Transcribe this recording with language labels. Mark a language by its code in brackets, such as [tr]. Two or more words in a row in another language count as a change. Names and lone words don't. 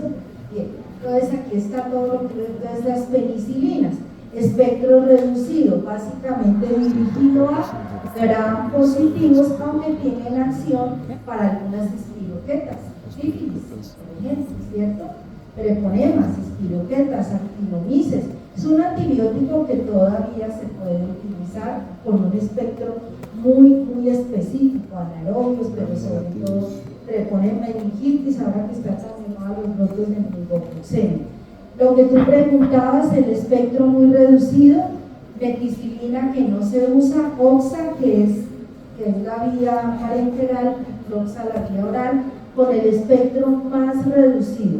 [es] Bien, entonces aquí está todo lo que es las penicilinas, espectro reducido, básicamente dirigido a gram positivos, aunque tienen acción para algunas espiroquetas, sífilis, por ejemplo, ¿cierto? Treponemas, espiroquetas, actinomices. Es un antibiótico que todavía se puede utilizar con un espectro muy específico, anaerobios, pero sobre todo treponema, meningitis, ahora que está también a los brotes de meningococcemia. Lo que tú preguntabas, el espectro muy reducido, meticilina que no se usa, oxa que es la vía parenteral, oxa la vía oral, con el espectro más reducido.